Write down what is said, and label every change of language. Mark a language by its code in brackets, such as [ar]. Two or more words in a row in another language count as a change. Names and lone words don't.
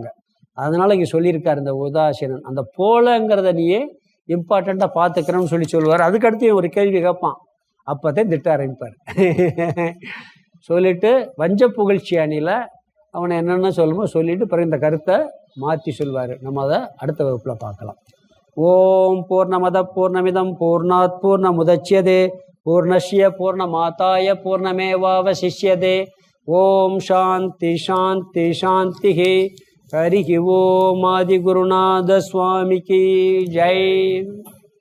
[ta] அதனால் இங்கே சொல்லியிருக்கார் இந்த உதாசீனன். அந்த போலங்கிறத நீயே இம்பார்ட்டண்ட்டாக பார்த்துக்கிறோன்னு சொல்லுவார். அதுக்கடுத்து ஒரு கேள்வி கேட்பான், அப்போதான் திட்ட ஆரம்பிப்பார். சொல்லிட்டு வஞ்ச புகழ்ச்சி அணியில் அவனை என்னென்ன சொல்லுமோ சொல்லிட்டு பிறகு இந்த கருத்தை மாற்றி சொல்வார். நம்ம அதை அடுத்த வகுப்பில் பார்க்கலாம். [sa] ओम् पूर्णमदः पूर्णमिदं पूर्णात् पूर्णमुदच्यते पूर्णस्य पूर्णमादाय पूर्णमेवावशिष्यते. ओम् शान्ति शान्ति शान्ति. [ta] ஹரி ஓம் ஆதிகுருநாத சுவாமிக்கு ஜெய்.